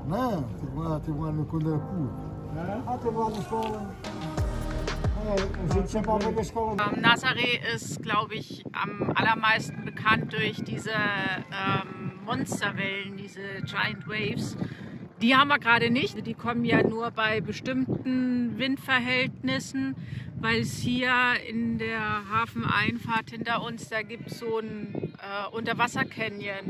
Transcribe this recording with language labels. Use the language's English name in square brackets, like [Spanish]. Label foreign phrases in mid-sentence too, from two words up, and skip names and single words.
[Portuguese] Não, teve um ano quando era curto. Ah, teve lá na escola. A gente sempre vai da Escola. [German] Nazaré ist, glaube ich, am allermeisten bekannt durch diese Monsterwellen, diese [English] Giant Waves. [German] Die haben wir gerade nicht. Die kommen ja nur bei bestimmten Windverhältnissen, weil es hier in der Hafeneinfahrt hinter uns, da gibt es so ein Unterwasser-Canyon.